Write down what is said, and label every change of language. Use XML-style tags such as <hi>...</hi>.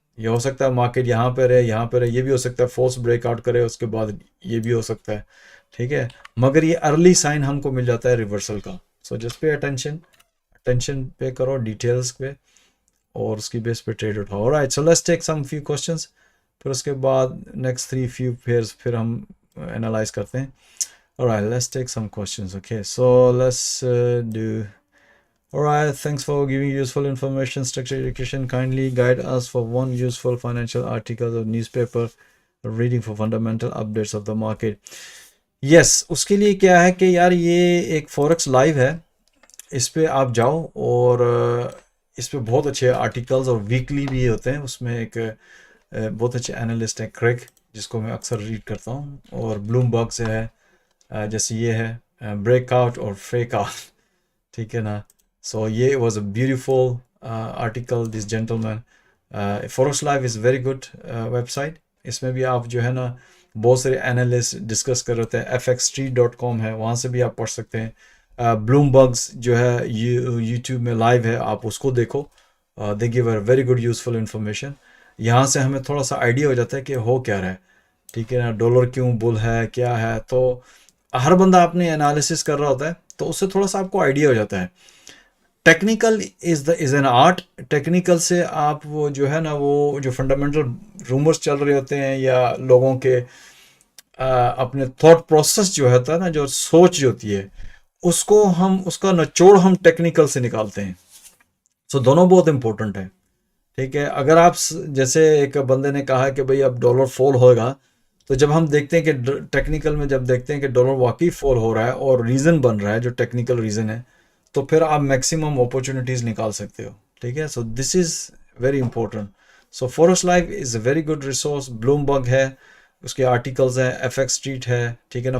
<ur>یہ ہو سکتا ہے مارکیٹ یہاں پہ رہے، یہاں پہ رہے، یہ بھی ہو سکتا ہے فورس بریک آؤٹ کرے اس کے بعد یہ بھی ہو سکتا ہے، ٹھیک ہے، مگر یہ ارلی سائن ہم کو مل جاتا ہے ریورسل کا. سو جسٹ پے اٹینشن پے کرو ڈیٹیلس پہ اور اس کی بیس پہ ٹریڈ اٹھاؤ.</ur> <en>right, so let's take some few questions,</en> <ur>پھر اس کے بعد</ur> <en>Next 3 few pairs پھر ہم analyse کرتے ہیں. Alright, let's take some questions. Okay, so let's do. Alright, thanks for giving useful information. Structured education, kindly guide us for one useful financial article or newspaper reading for fundamental updates of the market.</en> <ur>Yes, اس کے لیے کیا ہے کہ یار یہ ایک forex live ہے، اس پہ آپ جاؤ اور اس پہ بہت اچھے آرٹیکلز اور ویکلی بھی ہوتے ہیں. اس میں ایک بہت اچھے انالسٹ ہیں کریگ، جس کو میں اکثر ریڈ کرتا ہوں، اور بلوم برگ سے ہے، جیسے یہ ہے بریک آؤٹ اور فیک آؤٹ، ٹھیک ہے نا.</ur> <en>سو یہ was a beautiful article this gentleman. Forex live is very good website.</en> <ur>اس میں بھی آپ جو ہے نا بہت سارے انالسٹ ڈسکس کر رہے ہیں. fxstreet.com ہے، وہاں سے بھی آپ پڑھ سکتے ہیں. بلوم برگس جو ہے یوٹیوب میں لائیو ہے، آپ اس کو دیکھو.</ur> <en>They gave a very good useful information.</en> <ur>یہاں سے ہمیں تھوڑا سا آئیڈیا ہو جاتا ہے کہ ہو کیا رہا ہے، ٹھیک ہے نا، ڈالر کیوں بل ہے، کیا ہے. تو ہر بندہ اپنے انالیسس کر رہا ہوتا ہے، تو اس سے تھوڑا سا آپ کو آئیڈیا ہو جاتا ہے.</ur> <en>Technical is an art.</en> <ur>Technical سے آپ وہ جو ہے نا، وہ جو فنڈامنٹل رومرز چل رہے ہوتے ہیں یا لوگوں کے اپنے تھاٹ پروسیس جو ہوتا ہے نا، جو سوچ جو ہوتی ہے، اس کو ہم اس کا نچوڑ ہم ٹیکنیکل سے نکالتے ہیں. سو دونوں بہت امپورٹنٹ ہے، ٹھیک ہے. اگر آپ جیسے ایک بندے نے کہا کہ بھئی اب ڈالر فال ہوگا، تو جب ہم دیکھتے ہیں کہ ٹیکنیکل میں جب دیکھتے ہیں کہ ڈالر واقعی فال ہو رہا ہے اور ریزن بن رہا ہے جو ٹیکنیکل ریزن ہے، تو پھر آپ میکسیمم اپورچونیٹیز نکال سکتے ہو، ٹھیک ہے.</ur> <en>So this is very important. So forex live is a very good resource.</en> <ur>بلوم برگ ہے، اس کے آرٹیکلز ہیں. FX اسٹریٹ ہے، ٹھیک ہے نا.</ur>